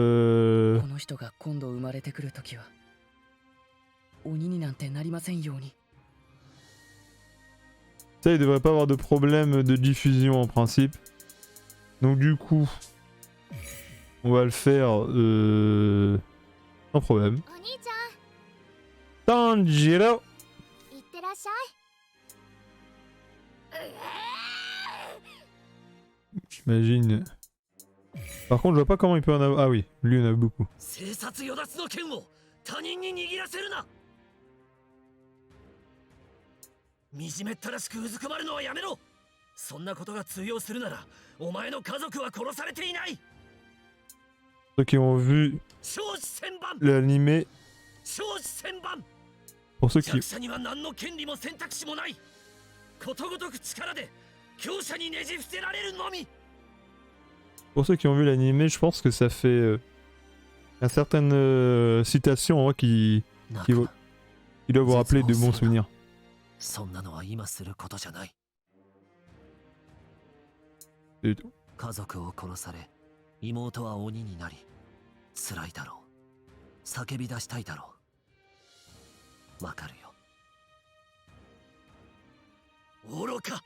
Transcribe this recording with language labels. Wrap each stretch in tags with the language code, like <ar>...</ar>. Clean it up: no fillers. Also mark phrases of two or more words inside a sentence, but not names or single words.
<fr>Ça, il devrait pas avoir de problème de diffusion en principe. Donc du coup, on va le faire sans problème. Tanjiro.</fr> <ja>いってらっしゃい。</ja> <fr>J'imagine. Par contre, je vois pas comment il peut en avoir. Ah oui, lui en a beaucoup.</fr> <ja>生殺与奪の剣を他人に握らせるな。惨めったらしくうずくまるのはやめろ。そんなことが通用するならお前の家族は殺されていない。</ja> <fr>Ceux qui ont vu</fr> <ja>承知千番</ja> <fr>l'animé,</fr> <ja>承知千番。</ja> <fr>pour ceux qui,</fr> <ja>弱者には何の権利も選択肢もない。ことごとく力で強者にねじ伏せられるのみ。</ja> <fr>pour ceux qui ont vu l'animé, je pense que ça fait certaines citations hein, qui doivent vous rappeler de bons souvenirs.</fr> <ja>そんなのは今することじゃない。</ja> <fr>Du tout.</fr> <ja>家族を殺され妹は鬼になり辛いだろう。叫び出したいだろう。わかるよ。愚か。</ja>